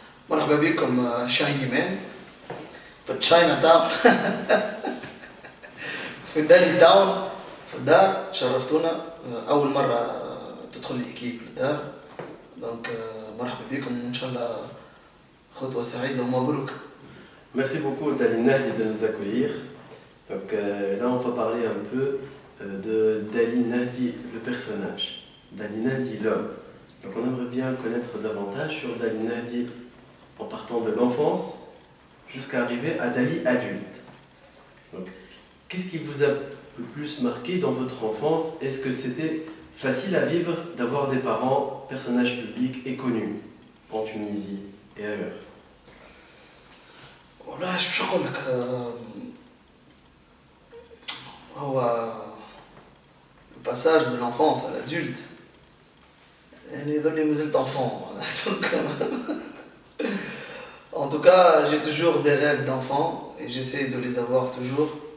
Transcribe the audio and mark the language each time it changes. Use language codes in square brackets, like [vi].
[ar] مرحبا بكم شايني مان في تشاينا تاون في دالي تاون في الدار. شرفتونا، أول مرة تدخل الإكيب للدار، دونك مرحبا بكم وإن شاء الله خطوة سعيدة ومبروك. [fr] Merci beaucoup Dali Nahdi de nous accueillir. Donc là on va parler un peu de Dali Nahdi, le personnage, Dali Nahdi, l'homme. Donc on aimerait bien connaître davantage sur Dali Nahdi en partant de l'enfance jusqu'à arriver à Dali adulte. Donc qu'est-ce qui vous a le plus marqué dans votre enfance? Est-ce que c'était facile à vivre d'avoir des parents, personnages publics et connus en Tunisie et ailleurs? [ar] والله شو نقول لك، هو [fr] le passage de l'enfance à l'adulte [ar] يعني يظل مازلت enfant. [fr] En tout cas, j'ai toujours des rêves d'enfant et j'essaie de les avoir toujours.